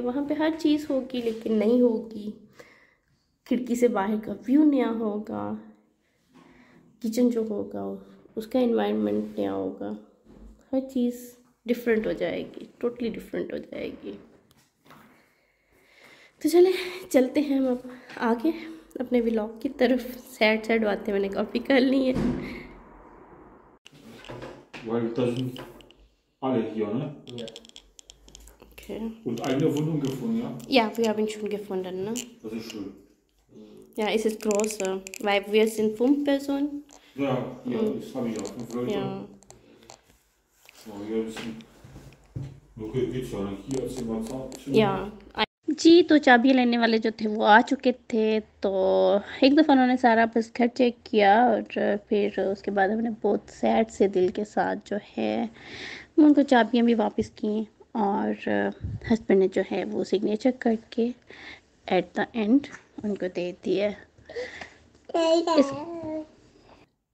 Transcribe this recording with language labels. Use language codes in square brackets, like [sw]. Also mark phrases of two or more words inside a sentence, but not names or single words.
[hi] वहाँ पे हर चीज़ होगी लेकिन नहीं होगी, खिड़की से बाहर का व्यू नया होगा, किचन जो होगा उसका एनवायरनमेंट नया होगा, हर चीज़ डिफरेंट हो जाएगी, टोटली डिफरेंट हो जाएगी। तो चलते हैं हम अब आगे अपने व्लॉग की तरफ। सैड बातें मैंने काफ़ी कर ली हैं। [de] Weil da sind alle hier, ne? Ja. Okay. Und eine Wohnung gefunden, ja? Ja, wir haben schon gefunden, ne? Das ist schön. Ja, es ist größer, weil wir sind 5 Personen. Ja, das habe ich auch. 5 Leute. Ja. So, hier ist ein... Okay, geht's ja. Hier ist immer Zimmer. [hi] या जी, तो चाबी लेने वाले जो थे वो आ चुके थे, तो एक दफ़ा उन्होंने सारा बस घर चेक किया, और फिर उसके बाद हमने बहुत सैड से दिल के साथ जो है उनको चाबियाँ भी वापस की, और हस्बैंड ने जो है वो सिग्नेचर करके [en] at the end [hi] उनको दे दिए।